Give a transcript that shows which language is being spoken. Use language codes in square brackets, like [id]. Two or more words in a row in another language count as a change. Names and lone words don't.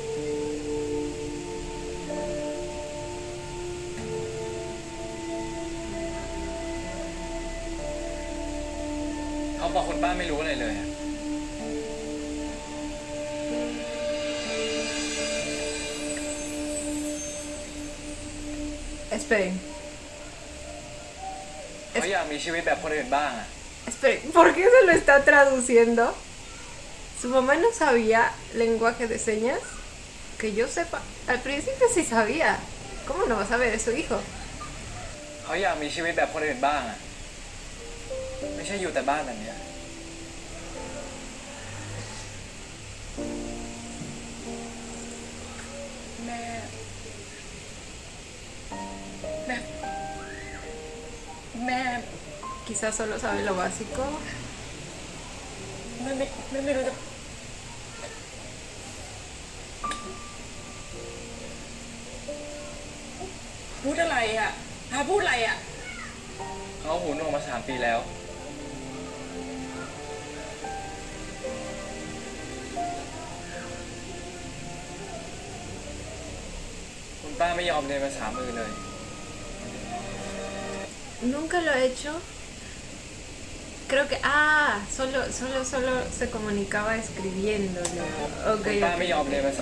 [th] เขาบอกคุณป้าไม่รู้อะไรเลยอะ [es] Esperen. [th] เขาอยากมีชีวิตแบบคนอื่นบ้างอะ [es] Esperen, ¿por qué se lo está traduciendo? ¿Su mamá no sabía lenguaje de señas? Que yo sepa. Al principio sí sabía. ¿Cómo no va a saber? Es su hijo. [th] เขาอยากมีชีวิตแบบคนอื่นบ้างอะไม่ใช่อยู่แต่บ้านแบบเนี้ย แม่แม่ [es] Quizás solo sabe lo básico. [th] ไม่รู้จะพูดอะไรอ่ะพาพูดอะไรอ่ะ เขาหูหนวกมา3 ปีแล้ว คุณป้าไม่ยอมเรียนภาษามือเลย [es] Nunca lo he hecho. Creo que. Solo se comunicaba escribiéndolo. Ok, Papá me llama de besar.